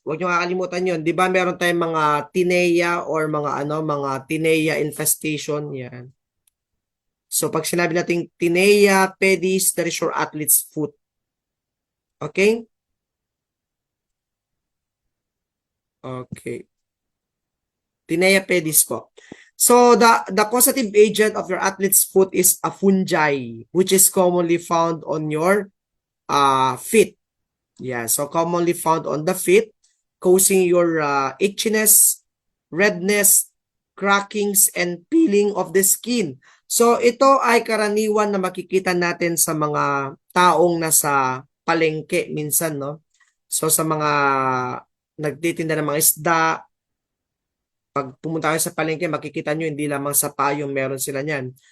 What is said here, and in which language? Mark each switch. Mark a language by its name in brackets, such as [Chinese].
[Filipino] Huwag niyo kakalimutan 'yon. 'Di ba meron tayong mga tinea or mga mga tinea infestation 'yan. So pag sinabi nating [English] tinea pedis, that is your athlete's foot. Okay? Okay. Tinea pedis po. So the causative agent of your athlete's foot is a fungi, which is commonly found on your feet. Yeah, so commonly found on the feet, causing your itchiness, redness, crackings, and peeling of the skin. [Filipino] So ito ay karaniwan na makikita natin sa mga taong nasa palengke minsan, no? So sa mga nagtitinda ng mga isda, pag pumunta kayo sa palengke, makikita nyo hindi lamang sa paa yung meron sila niyan.